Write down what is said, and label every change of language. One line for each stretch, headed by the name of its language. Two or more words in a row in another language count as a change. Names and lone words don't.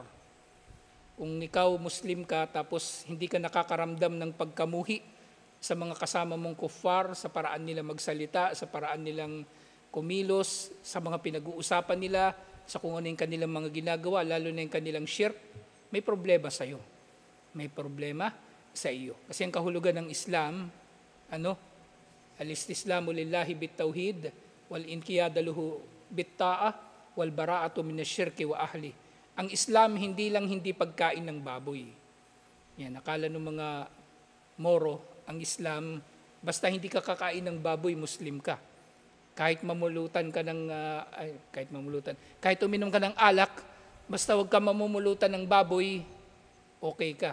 Filipino: Kung ikaw Muslim ka tapos hindi ka nakakaramdam ng pagkamuhi sa mga kasama mong kuffar, sa paraan nila magsalita, sa paraan nilang kumilos, sa mga pinag-uusapan nila, sa kung ano yung kanilang mga ginagawa, lalo na yung kanilang shirk, may problema sa iyo. May problema sa iyo. Kasi ang kahulugan ng Islam,
Arabic: الاستسلام لله بالتوحيد والانقياد له بالطاعة والبراءة من الشرك وأهله.
Filipino: Ang Islam, hindi pagkain ng baboy. Yan, akala ng mga Moro, ang Islam, basta hindi ka kakain ng baboy, Muslim ka. Kahit kahit uminom ka ng alak, basta wag ka mamumulutan ng baboy, okay ka.